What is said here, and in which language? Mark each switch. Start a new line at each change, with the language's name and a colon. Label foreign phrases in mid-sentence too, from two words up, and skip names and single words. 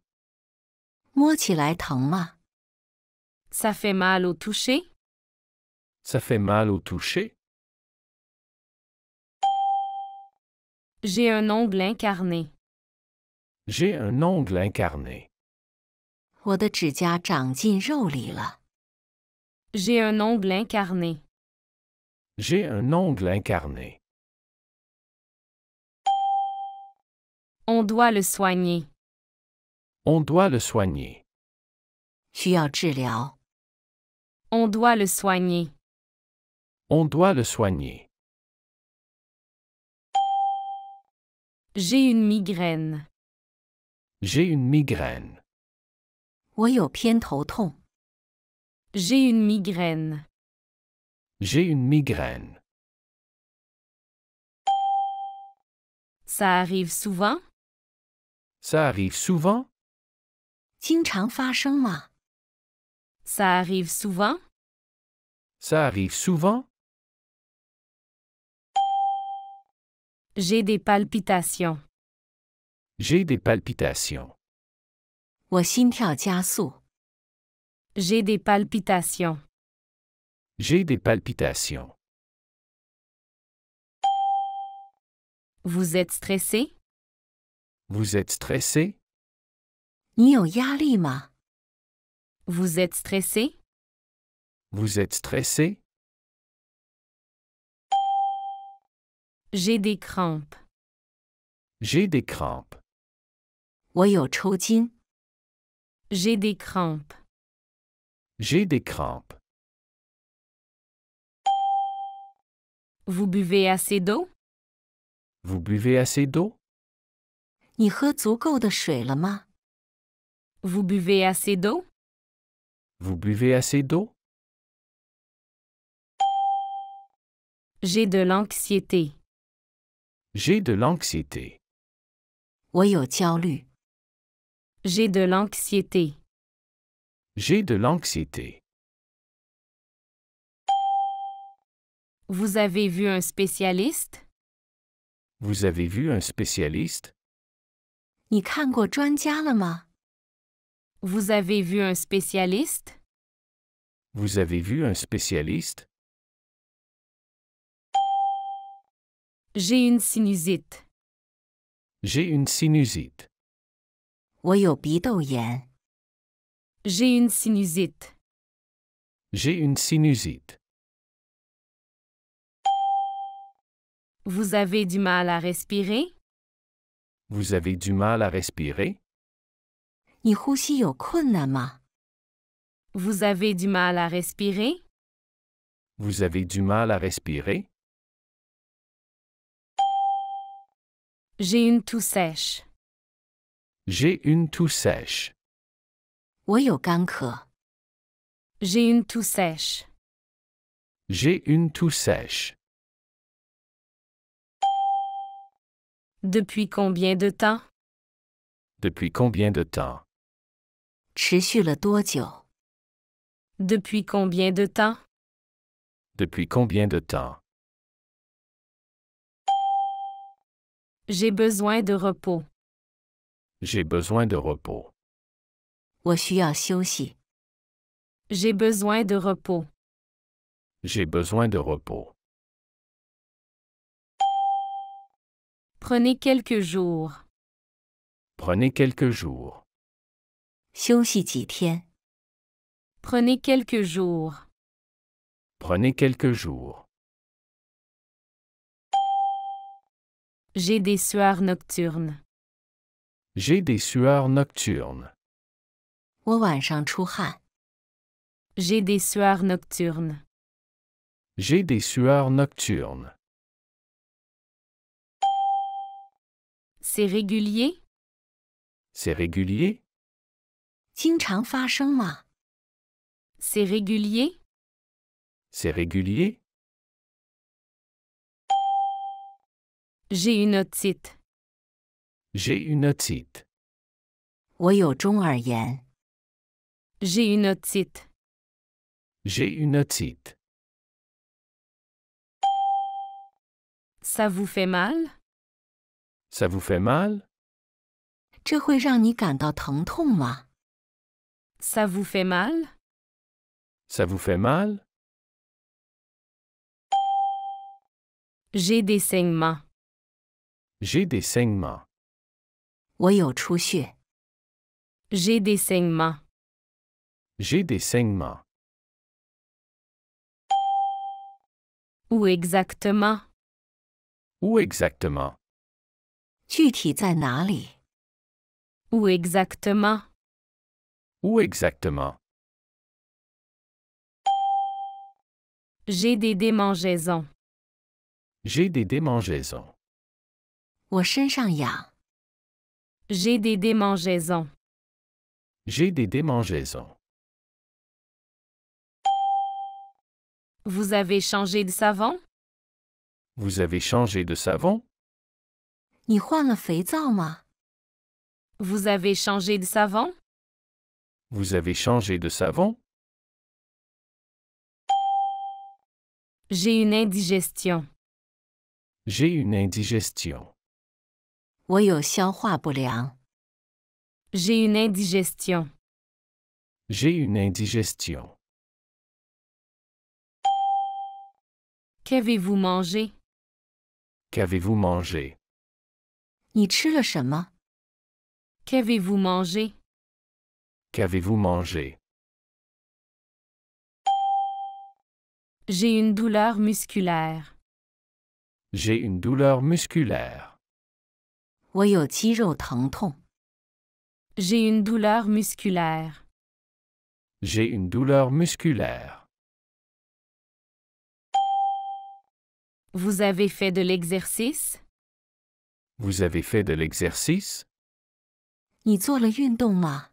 Chinese: 摸起来疼吗？
French: Ça fait mal au toucher? Ça fait mal au toucher? J'ai un ongle incarné. J'ai un ongle incarné.
Chinese: 我的指甲长进肉里了。
French: J'ai un ongle incarné. J'ai un ongle incarné. On doit le soigner. On doit le soigner.
Chinese: 需要治疗。
French: On doit le soigner. On doit le soigner. J'ai une migraine. J'ai une migraine.
Chinese: 我有偏头痛。
French: J'ai une migraine. J'ai une migraine. Ça arrive souvent? Ça arrive souvent?
Chinese: 经常发生吗？
French: Ça arrive souvent? Ça arrive souvent? J'ai des palpitations. J'ai des palpitations.
Chinese: 我心跳加速。
French: J'ai des palpitations. J'ai des palpitations. Vous êtes stressé? Vous êtes stressé?
Chinese: 你有压力吗？
French: Vous êtes stressé? Vous êtes stressé? J'ai des crampes. J'ai des crampes.
Chinese: 我有抽筋。
French: J'ai des crampes. J'ai des crampes. Vous buvez assez d'eau? Vous buvez assez d'eau?
Chinese: 你喝足够的水了吗？
French: Vous buvez assez d'eau? Vous buvez assez d'eau? J'ai de l'anxiété. J'ai de l'anxiété.
Chinese: 我有焦虑。
French: J'ai de l'anxiété. J'ai de l'anxiété. Vous avez vu un spécialiste? Vous avez vu un spécialiste?
Chinese: 你看过专家了吗？
French: Vous avez vu un spécialiste? Vous avez vu un spécialiste? J'ai une sinusite. J'ai une sinusite.
Chinese: 我有鼻窦炎。
French: J'ai une sinusite. J'ai une sinusite. Vous avez du mal à respirer? Vous avez du mal à respirer?
Chinese: 你呼吸有困难吗？
French: Vous avez du mal à respirer? Vous avez du mal à respirer? J'ai une toux sèche. J'ai une toux sèche.
Chinese: 我有干咳。
French: J'ai une toux sèche. J'ai une toux sèche. Depuis combien de temps? Depuis combien de temps?
Chinese: 持续了多久？
French: Depuis combien de temps? Depuis combien de temps? J'ai besoin de repos. J'ai besoin de repos.
Chinese: 我需要休息。
French: J'ai besoin de repos. J'ai besoin de repos. Prenez quelques jours. Prenez quelques jours.
Chinese: 休息几天。
French: Prenez quelques jours. Prenez quelques jours. J'ai des sueurs nocturnes. J'ai des sueurs nocturnes.
Chinese: 我晚上出汗。
French: J'ai des sueurs nocturnes. J'ai des sueurs nocturnes. C'est régulier? C'est régulier?
Chinese: 经常发生吗？
French: C'est régulier? C'est régulier? J'ai une otite. J'ai une otite.
Chinese: 我有中耳炎。
French: J'ai une otite. J'ai une otite. Ça vous fait mal? Ça vous fait mal?
Chinese: 这会让你感到疼痛吗？
French: Ça vous fait mal? Ça vous fait mal? J'ai des saignements. J'ai des saignements.
Chinese: 我有出血。
French: J'ai des saignements. J'ai des saignements. Où exactement? Où exactement?
Chinese: 具体在哪里？
French: Où exactement? Où exactement? J'ai des démangeaisons. J'ai des démangeaisons.
Chinese: 我身上痒。
French: J'ai des démangeaisons. J'ai des démangeaisons. Vous avez changé de savon? Vous avez changé de savon?
Chinese: 你换了肥皂吗？
French: Vous avez changé de savon? Vous avez changé de savon? J'ai une indigestion. J'ai une indigestion.
Chinese: 我有消化不良。
French: J'ai une indigestion. J'ai une indigestion. Qu'avez-vous mangé? Qu'avez-vous mangé?
Chinese: 你吃了什么？
French: Qu'avez-vous mangé? Qu'avez-vous mangé? J'ai une douleur musculaire. J'ai une douleur musculaire.
Chinese: 我有肌肉疼痛。
French: J'ai une douleur musculaire. J'ai une douleur musculaire. Vous avez fait de l'exercice? Vous avez fait de l'exercice?
Chinese: 你做了运动吗？